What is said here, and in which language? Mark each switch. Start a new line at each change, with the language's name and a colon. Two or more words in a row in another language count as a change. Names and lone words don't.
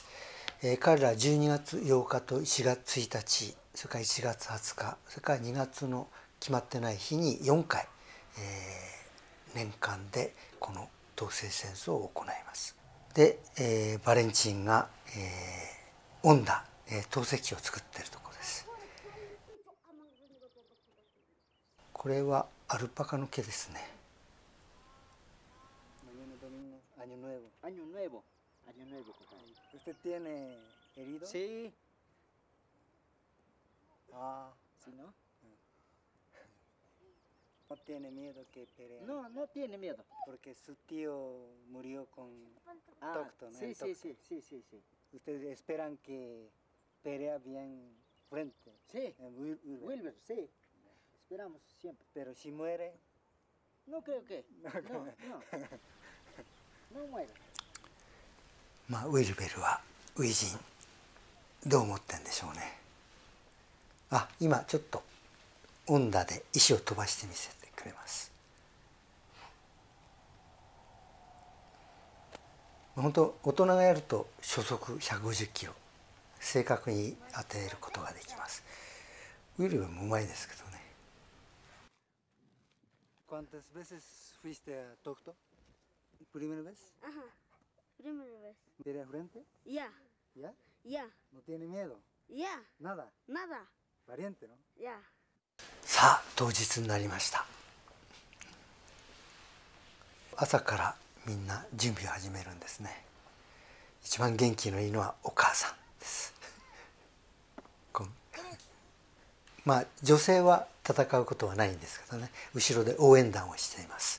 Japanese: 彼ら12月8日と1月1日、それから1月20日、それから2月の決まってない日に4回、年間でこの東西戦争を行います。で、バレンチンが、編んだ、陶石器を作っているところです。これはアルパカの毛ですね。
Spanish: Año nuevo, año nuevo. ¿Usted tiene herido? Sí. Sí, ¿no? No tiene miedo que pelee. No, no tiene miedo. Porque su tío murió con Tocton. Sí, sí, sí, sí, sí, sí. Ustedes esperan que pelea bien frente. Sí, Wilber, sí. Esperamos siempre. Pero si muere. No creo que. No, no. No muere.
Japanese: ウィルベルは初陣どう思ってんでしょうね。あ、今ちょっと温打で石を飛ばしてみせてくれます。本当大人がやると初速150キロ正確に当てることができます。ウィルもうまいですけどね。
Spanish: ¿Cuántas veces fuiste a Tokto? ¿Primera vez? Ajá, primera vez. ¿De frente? Ya, ¿Ya? ya, ¿No tiene miedo? ya, Nada. nada, Valiente, ¿no? ya.
Japanese: さあ当日になりました。朝からみんな準備を始めるんですね。一番元気のいいのはお母さんです。まあ女性は戦うことはないんですけどね、後ろで応援団をしています。